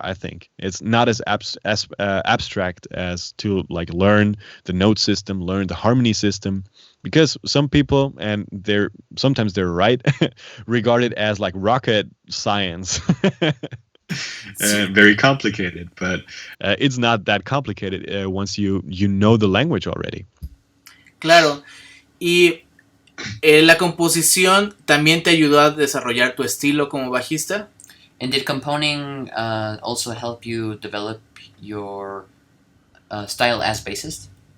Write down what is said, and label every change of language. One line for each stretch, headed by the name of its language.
English: I think it's not as abstract as to like learn the note system, learn the harmony system, because some people, and sometimes they're right, regard it as like rocket science. Very complicated, but it's not that complicated once you know the language already.
Spanish: Claro. Y la composición también te ayudó a desarrollar tu estilo como bajista.
English: And did composing also help you develop your style as bassist?